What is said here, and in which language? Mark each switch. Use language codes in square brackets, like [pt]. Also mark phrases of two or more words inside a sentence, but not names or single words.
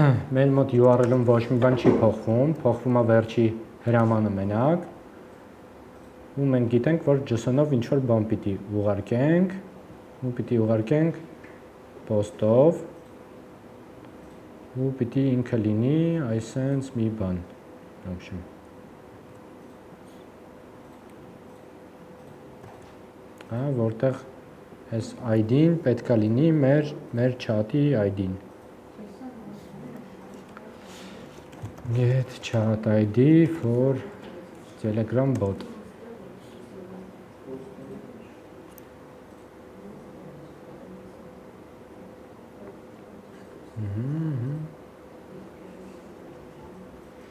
[hy] մեր մոտ URL-ում ոչ մի բան չի փոխվում, փոխվում է վերջի հրամանը մենակ։ Ու մենք գիտենք, որ JSON-ով ինչ որ բան պիտի ուղարկենք, ու պիտի ուղարկենք post-ով, ու պիտի ինքը լինի այսենց մի բան, [ru] в общем։ [hy] Որտեղ այս ID-ն պետք է լինի մեր chat-ի ID-ն։ [en] Get chat ID for Telegram bot։ Երևում